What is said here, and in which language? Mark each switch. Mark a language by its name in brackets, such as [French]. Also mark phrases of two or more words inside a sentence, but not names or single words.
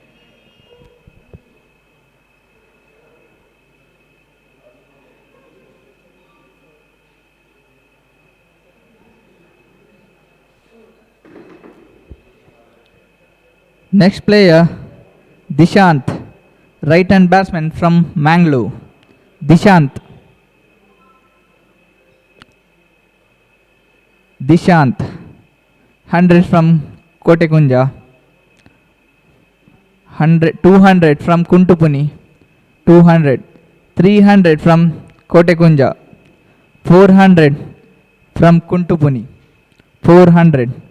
[English] Next player, Dishant, right-hand batsman from Mangalore. Dishant. Dishant, 100 from Kote Kunja, 200 from Kuntupuni, 200, 300 from Kote Kunja, 400 from Kuntupuni, 400.